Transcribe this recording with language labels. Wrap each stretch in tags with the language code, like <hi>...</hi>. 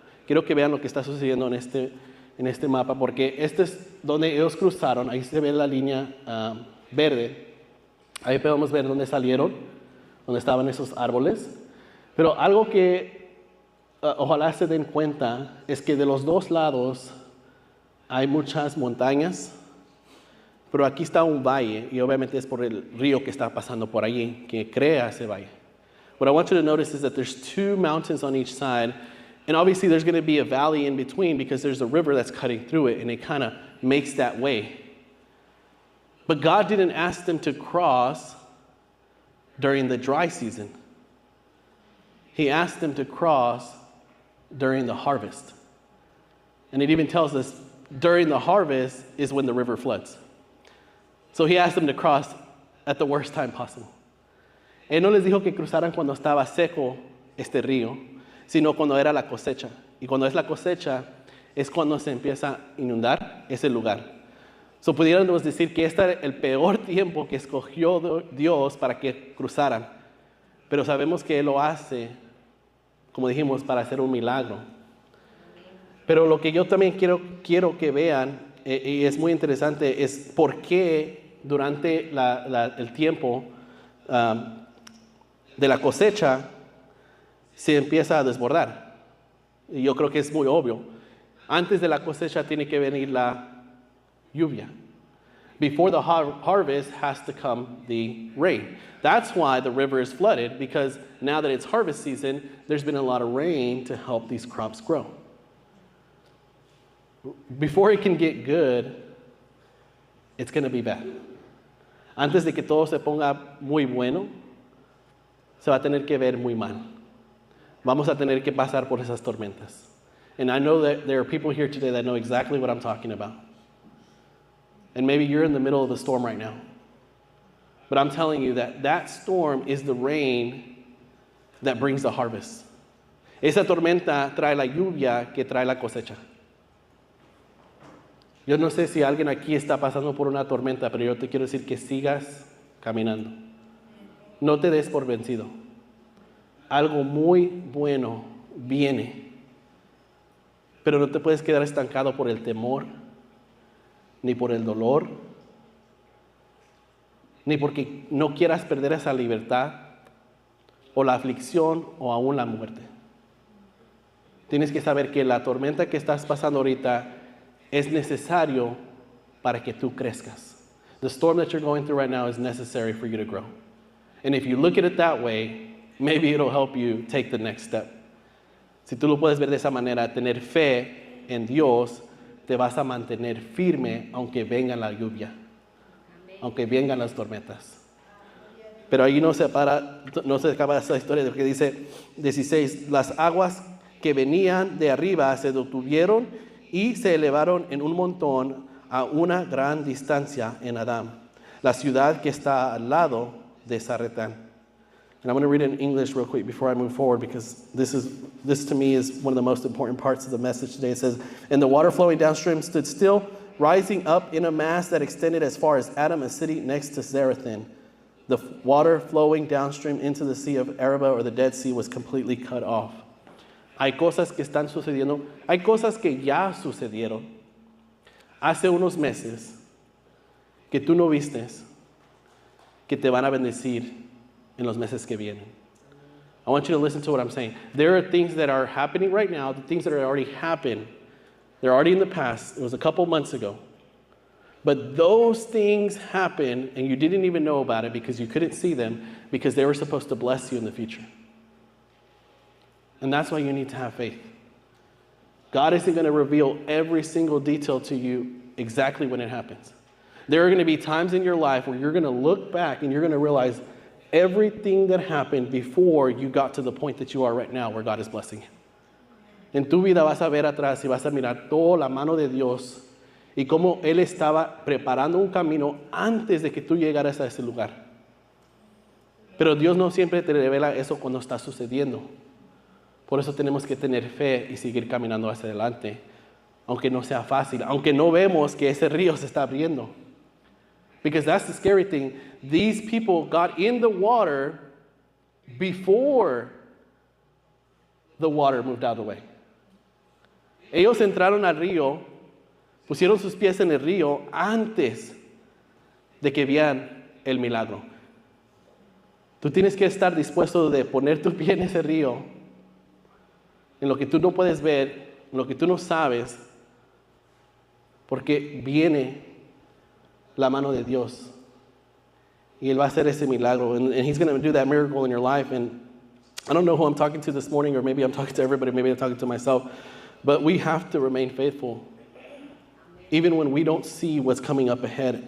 <es>Quiero que vean lo que está sucediendo en este mapa, porque este es donde ellos cruzaron. Ahí se ve la línea verde. Ahí podemos ver dónde salieron, dónde estaban esos árboles. Pero algo que ojalá se den cuenta es que de los dos lados hay muchas montañas, pero aquí está un valle, y obviamente es por el río que está pasando por allí, que crea ese valle.</es> <en>What I want you to notice is that there's two mountains on each side, and obviously there's going to be a valley in between because there's a river that's cutting through it, and it kind of makes that way. But God didn't ask them to cross during the dry season. He asked them to cross during the harvest. And it even tells us during the harvest is when the river floods. So he asked them to cross at the worst time possible.</en> <es>Él no les dijo que cruzaran cuando estaba seco este río, sino cuando era la cosecha. Y cuando es la cosecha es cuando se empieza a inundar ese lugar. So pudiéramos decir que este era el peor tiempo que escogió Dios para que cruzaran. Pero sabemos que Él lo hace, como dijimos, para hacer un milagro. Pero lo que yo también quiero que vean, y es muy interesante, es por qué durante el tiempo de la cosecha se empieza a desbordar. Y yo creo que es muy obvio. Antes de la cosecha tiene que venir la lluvia.</es> <en>Before the harvest has to come the rain. That's why the river is flooded, because now that it's harvest season, there's been a lot of rain to help these crops grow. Before it can get good, it's going to be bad.</en> <es>Antes de que todo se ponga muy bueno, se va a tener que ver muy mal. Vamos a tener que pasar por esas tormentas.</es> <en>And I know that there are people here today that know exactly what I'm talking about. And maybe you're in the middle of the storm right now. But I'm telling you that storm is the rain that brings the harvest.</en> <es>Esa tormenta trae la lluvia que trae la cosecha. Yo no sé si alguien aquí está pasando por una tormenta, pero yo te quiero decir que sigas caminando. No te des por vencido. Algo muy bueno viene. Pero no te puedes quedar estancado por el temor, ni por el dolor, ni porque no quieras perder esa libertad, o la aflicción, o aún la muerte. Tienes que saber que la tormenta que estás pasando ahorita es necesario para que tú crezcas.</es> <en>The storm that you're going through right now is necessary for you to grow. And if you look at it that way, maybe it'll help you take the next step.</en> <es>Si tú lo puedes ver de esa manera, tener fe en Dios, te vas a mantener firme aunque venga la lluvia, aunque vengan las tormentas. Pero ahí no se acaba esa historia, porque dice 16, las aguas que venían de arriba se detuvieron y se elevaron en un montón a una gran distancia en Adam, la ciudad que está al lado de Zaretán.</es> <en>And I'm going to read it in English real quick before I move forward, because this to me is one of the most important parts of the message today. It says, and the water flowing downstream stood still, rising up in a mass that extended as far as Adam, a city next to Zarethan. The water flowing downstream into the Sea of Arabah, or the Dead Sea, was completely cut off.</en> <es>Hay cosas que están sucediendo, hay cosas que ya sucedieron hace unos meses que tú no vistes, que te van a bendecir en los meses que vienen.</es> <en>I want you to listen to what I'm saying. There are things that are happening right now, the things that are already happened. They're already in the past. It was a couple months ago. But those things happened and you didn't even know about it because you couldn't see them, because they were supposed to bless you in the future. And that's why you need to have faith. God isn't going to reveal every single detail to you exactly when it happens. There are going to be times in your life where you're going to look back and you're going to realize everything that happened before you got to the point that you are right now, where God is blessing you.</en> <es>En tu vida vas a ver atrás y vas a mirar toda la mano de Dios y cómo Él estaba preparando un camino antes de que tú llegaras a ese lugar. Pero Dios no siempre te revela eso cuando está sucediendo. Por eso tenemos que tener fe y seguir caminando hacia adelante, aunque no sea fácil, aunque no vemos que ese río se está abriendo.</es> <en>Because that's the scary thing. These people got in the water before the water moved out of the way.</en> <es>Ellos entraron al río, pusieron sus pies en el río antes de que vean el milagro. Tú tienes que estar dispuesto de poner tu pie en ese río, en lo que tú no puedes ver, en lo que tú no sabes, porque viene la mano de Dios y Él va a hacer ese milagro,</es> <en>and He's going to do that miracle in your life. And I don't know who I'm talking to this morning, or maybe I'm talking to everybody, maybe I'm talking to myself, but we have to remain faithful even when we don't see what's coming up ahead.</en>